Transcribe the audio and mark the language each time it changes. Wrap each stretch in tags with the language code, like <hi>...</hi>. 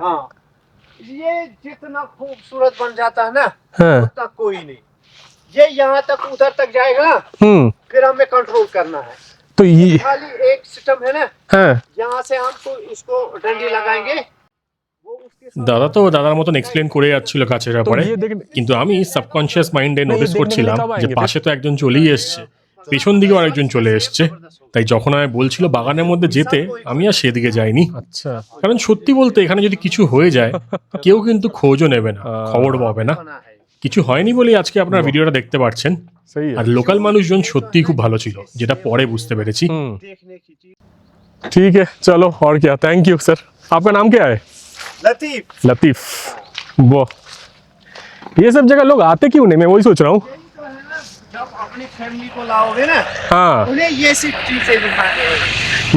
<hi>हाँ ये जितना खूबसूरत बन जाता है ना हाँ उतना कोई नहीं, ये यहाँ तक उधर तक जाएगा ना, फिर हमें कंट्रोल करना है। तो ये खाली एक सिस्टम है ना, हाँ यहाँ से हम तो इसको डंडी लगाएंगे, वो उसके साथ</hi> <bn>দাদা তো দাদার মতন এক্সপ্লেন করে যাচ্ছিল গাছের ব্যাপারে, কিন্তু আমি সাবকনশিয়াস মাইন্ডে নোটিস করছিলাম যে পাশে তো একজন চলেই এসছে, পেছন দিকেও আরেকজন চলে এসছে। তাই যখন আমি বলছিল বাগানের মধ্যে যেতে, আমি আর সেদিকে যাইনি। আচ্ছা কারণ সত্যি বলতে এখানে যদি কিছু হয়ে যায় কেউ কিন্তু খোঁজও নেবে না, খবর পাবে না।</bn> <hi>बना है।</hi> <bn>কিছু হয়নি বলেই আজকে আপনারা ভিডিওটা দেখতে পাচ্ছেন। আর লোকাল মানুষজন সত্যিই খুব ভালো ছিল, যেটা পরে বুঝতে পেরেছি।</bn> <hi>देखने की चीज। ठीक है चलो और क्या, थैंक यू सर। आपका नाम क्या है? लतीफ। लतीफ। वो ये सब जगह लोग आते क्यों नहीं, मैं वही सोच रहा हूँ। जब अपनी फैमिली को लाओगे ना, हाँ उन्हें ये सब चीजें दिखाने हैं।</hi>